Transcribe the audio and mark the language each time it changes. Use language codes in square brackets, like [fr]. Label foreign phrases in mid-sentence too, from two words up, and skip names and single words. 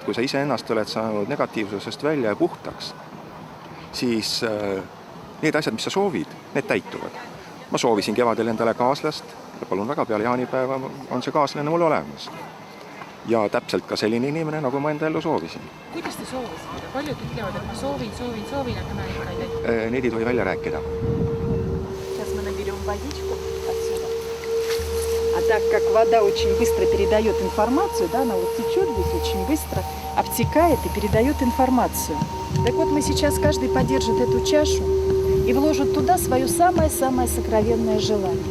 [et] Kui sa iseennast oled saanud negatiivsusest välja ja puhtaks, siis need asjad, mis sa soovid, need täituvad. Ma soovisin kevadel endale kaaslast ja palun väga, peale jaanipäeva on see kaaslane mul olemas. Ja täpselt ka selline inimene, nagu ma enda ellu soovisin. Kuidas te soovisite? Paljud ütlevad, et ma soovin, aga ma ikka ei täita. Neid ei tohi välja rääkida. [ru] Сейчас мы наберем водичку отсюда. А так как вода очень быстро передает информацию, да, она вот течет здесь очень быстро, обтекает и передает информацию. Так вот мы сейчас каждый подержит эту чашу и вложит туда свое самое-самое сокровенное желание.